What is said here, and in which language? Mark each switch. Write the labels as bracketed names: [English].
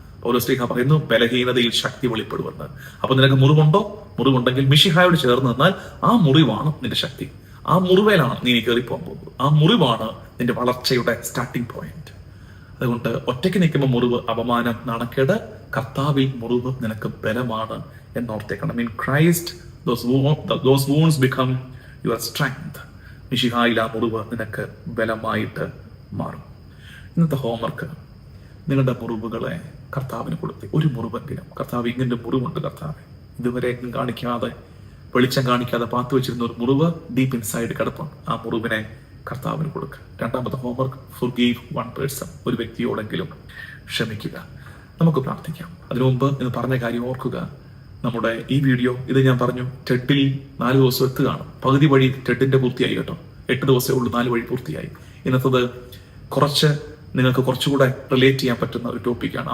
[Malayalam] പൗലോസ്ലീഹ പറയുന്നു, ബലഹീനതയിൽ ശക്തി വെളിപ്പെടുമെന്ന്. അപ്പൊ നിനക്ക് മുറിവുണ്ടോ? മുറിവുണ്ടെങ്കിൽ മിശിഹായോട് ചേർന്ന് നിന്നാൽ ആ മുറിവാണ് നിന്റെ ശക്തി. ആ മുറിവേലാണ് നീ കയറിപ്പോകാൻ പോകുന്നത്. ആ മുറിവാണ് നിന്റെ വളർച്ചയുടെ സ്റ്റാർട്ടിംഗ് പോയിന്റ്. അതുകൊണ്ട് ഒറ്റയ്ക്ക് നിൽക്കുമ്പോൾ മുറിവ് അപമാനം, നാണക്കേട്. കർത്താവിൽ മുറിവ് നിനക്ക് ബലമാണ് എന്നോർത്തേക്കണം. [English] In Christ those wounds become your strength. [Malayalam] മിശിഹായിൽ ആ മുറിവ് നിനക്ക് ബലമായിട്ട് മാറും. ഇന്നത്തെ ഹോംവർക്ക്, നിങ്ങളുടെ മുറിവുകളെ കർത്താവിന് കൊടുത്ത് ഒരു മുറിവെങ്കിലും, കർത്താവ് ഇങ്ങനെ മുറിവുണ്ട് കർത്താവ്, ഇതുവരെ കാണിക്കാതെ, വെളിച്ചം കാണിക്കാതെ പാത്തു വെച്ചിരുന്ന ഒരു മുറിവ് [English] deep inside [Malayalam] കിടപ്പുണ്ട്. ആ മുറിവിനെ കർത്താവിന് കൊടുക്കുക. രണ്ടാമത്തെ ഹോംവർക്ക്, [English] forgive one person. [Malayalam] ഒരു വ്യക്തിയോടെങ്കിലും ക്ഷമിക്കുക. നമുക്ക് പ്രാർത്ഥിക്കാം. അതിനു മുമ്പ് ഇന്ന് പറഞ്ഞ കാര്യം ഓർക്കുക. നമ്മുടെ ഈ വീഡിയോ, ഇത് ഞാൻ പറഞ്ഞു, ടെഡിൽ 4 ദിവസം എത്തുകയാണ്. പകുതി വഴി ടെഡിന്റെ പൂർത്തിയായി കേട്ടോ. 8 ദിവസമേ ഉള്ളൂ, 4 വഴി പൂർത്തിയായി. ഇന്നത്തത് കുറച്ച് നിങ്ങൾക്ക് കുറച്ചുകൂടെ റിലേറ്റ് ചെയ്യാൻ പറ്റുന്ന ഒരു ടോപ്പിക്കാണ്.